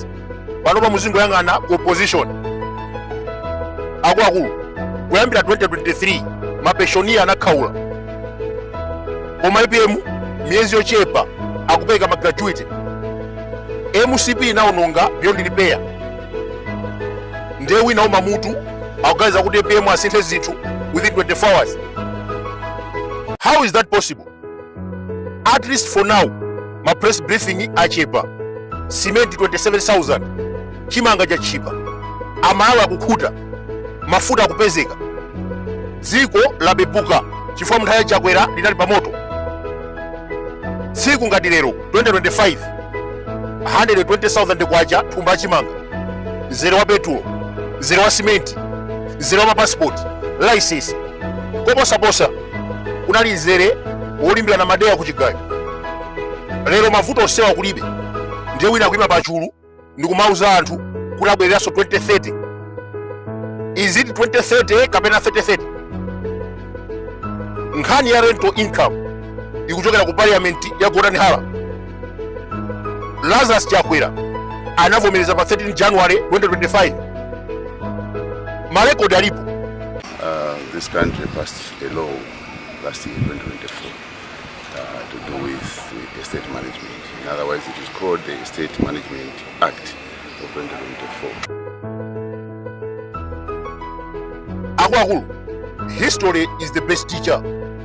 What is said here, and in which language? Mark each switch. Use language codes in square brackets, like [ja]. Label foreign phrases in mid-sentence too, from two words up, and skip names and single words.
[ny] Panopa muzingo yang'ana ku opposition. Akulu, kuyambira 2023, mapeshoni anakhaula. Koma IPM, miezi yochepa, akupeka magraduate. [en] MCP inaononga beyond repair. [ny] Ndewi nauma mutu, akugaza kuti IPM asinthe zinthu [en] within 24 hours. How is that possible? At least for now, my press briefing achepa. [ny] Cement 27,000, chimanga cha chipa. Amalawi akukhuta, mafuta akupezeka. Dziko labepuka, chifukwa munthawi Chakwera linali pamoto. Tsiku ngati lero 2025, 120,000 kwacha thumba chimanga. Zero wa petulo, zero wa cement, zero wa passport, license. Koposaposa, kunali nzere wolimbira na madewa kuchigayo. Lero mavuto osewa kulibe. Ndiye wina kuima pachulu ndikumauza anthu kuti abwereranso 2030. [en] Is it 2030 kapena 3030? [ny] Nkhani ya [en] rental income [ny] ikuchokera ku parliament ya Goranhala. Lazarus Chakwera anavomereza pa 13 January 2025. Marekodi alipo. [en] This country passed a law last year, 2024, to do with estate management. In other words, it is called the Estate Management Act of 2024. Akulu, history is the best teacher.